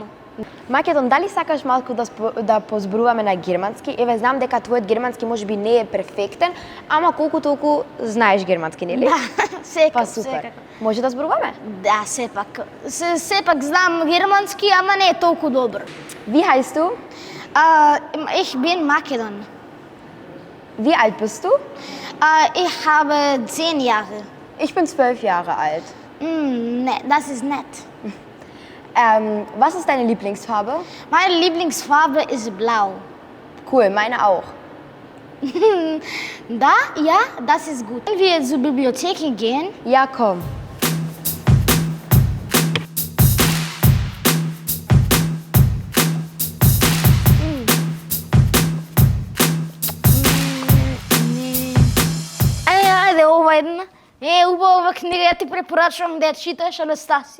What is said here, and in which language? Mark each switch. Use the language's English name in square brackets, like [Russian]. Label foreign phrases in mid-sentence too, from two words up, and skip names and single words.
[Macedonian] Македон, дали сакаш малку да позборуваме на германски? Еве, знам дека твојот германски можеби не е перфектен, ама колку толку знаеш германски, нели? Да, секако, Па супер. секако. Може да зборуваме? Да, сепак. Сепак знам германски, ама не е толку добро. [German] Wie heißt du? Ich bin Makedon. Wie alt bist du? Ich habe 10 Jahre. Ich bin 12 Jahre alt. Ne, das ist nett. Was ist deine Lieblingsfarbe? Meine Lieblingsfarbe ist blau. Cool, meine auch. Da? Ja, das ist gut. Wenn wir zur Bibliothek gehen, Ja, komm. [Macedonian] Ајде, ова една. Убава книга, ја ти препорачувам да ја читаш, Анастасија.